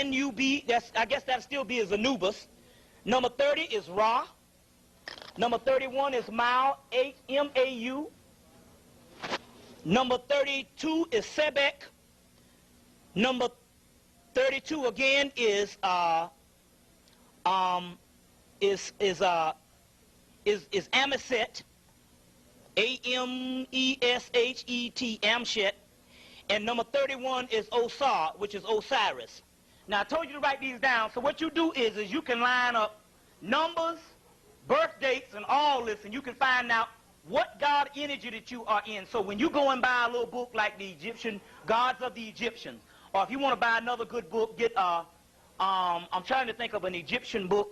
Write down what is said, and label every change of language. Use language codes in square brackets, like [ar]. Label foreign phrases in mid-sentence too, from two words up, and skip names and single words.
[en] I guess that'll still be as Anubis. Number 30 is Ra. Number 31 is Mau, H-M-A-U. Number 32 is Sebek. Number 32 again is Amiset, A-M-E-S-H-E-T, Amshet. And number 31 is Osar, which is Osiris. Now, I told you to write these down. So what you do is you can line up numbers, birth dates, and all this, and you can find out what God energy that you are in. So when you go and buy a little book like the Egyptian Gods of the Egyptians, or if you want to buy another good book, get I'm trying to think of an Egyptian book.